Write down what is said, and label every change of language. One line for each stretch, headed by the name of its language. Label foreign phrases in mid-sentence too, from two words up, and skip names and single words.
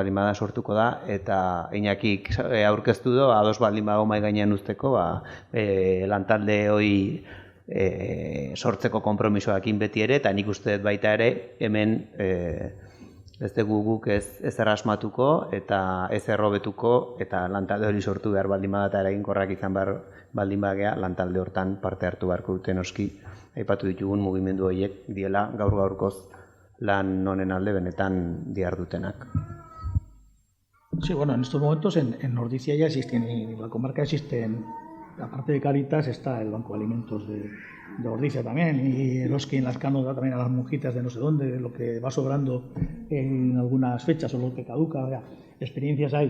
Basque: baldin bada sortuko da, eta Iñakik aurkeztu du, ados baldin badago mahai gainean uzteko, lantalde hori sortzeko konpromisoakin beti ere, eta nik uste baita ere hemen ez dugu guk ez errasmatuko eta ez errobetuko, eta lantalde hori sortu behar baldin bada eta eraginkorrak izan behar baldin bagea, lantalde hortan parte hartu beharko dute noski, aipatu ditugun mugimendu horiek diela gaurkoz lan honen alde benetan dihardutenak.
Spanish: Sí, bueno, en estos momentos en Ordizia ya existen, en la comarca existen, aparte de Caritas está el Banco de Alimentos de Ordizia también, y Eroski en Lazcano da también a las monjitas de no sé dónde, lo que va sobrando en algunas fechas o lo que caduca, o sea, experiencias hay.